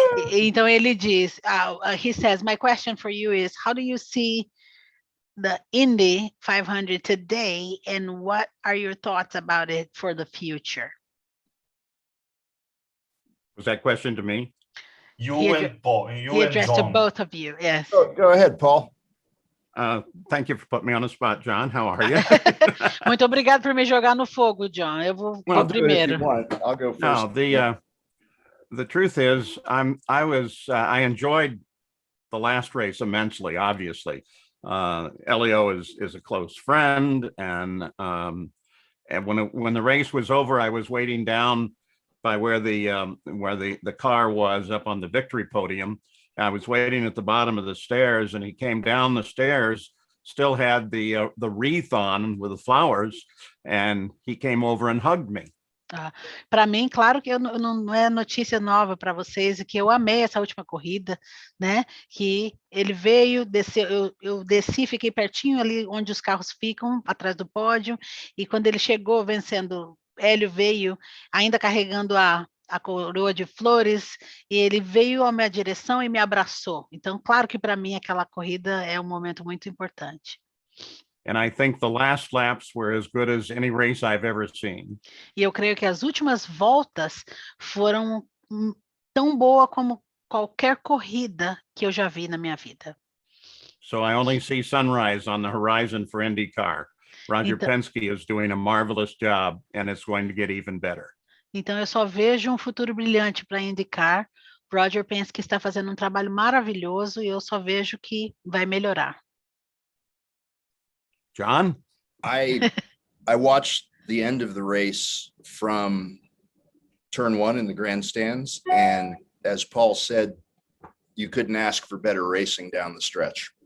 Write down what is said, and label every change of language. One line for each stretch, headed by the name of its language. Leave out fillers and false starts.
Portuguese: Então ele diz,
English: he says, my question for you is, how do you see the Indy 500 today, and what are your thoughts about it for the future? Was that question to me? You and Paul. He addressed to both of you, yes. Go ahead, Paul. Thank you for putting me on the spot, John. How are you?
Portuguese: Muito obrigado por me jogar no fogo, John. Eu vou primeiro.
English: I'll go first. No, the truth is, I enjoyed the last race immensely. Obviously, Elio is a close friend, and when the race was over, I was waiting down by where the car was up on the victory podium. I was waiting at the bottom of the stairs, and he came down the stairs, still had the wreath on with the flowers, and he came over and hugged me.
Portuguese: Para mim, claro que não é notícia nova para vocês, que eu amei essa última corrida, né? Que ele veio, desceu, eu desci, fiquei pertinho ali onde os carros ficam, atrás do pódio, e quando ele chegou vencendo, Hélio veio ainda carregando a coroa de flores, e ele veio à minha direção e me abraçou. Então, claro que para mim aquela corrida é um momento muito importante.
English: And I think the last laps were as good as any race I've ever seen.
Portuguese: E eu creio que as últimas voltas foram tão boa como qualquer corrida que eu já vi na minha vida.
English: So I only see sunrise on the horizon for IndyCar. Roger Penske is doing a marvelous job, and it's going to get even better.
Portuguese: Então eu só vejo um futuro brilhante para IndyCar. Roger Penske está fazendo um trabalho maravilhoso e eu só vejo que vai melhorar.
English: John? I watched the end of the race from turn 1 in the grandstands, and as Paul said, you couldn't ask for better racing down the stretch.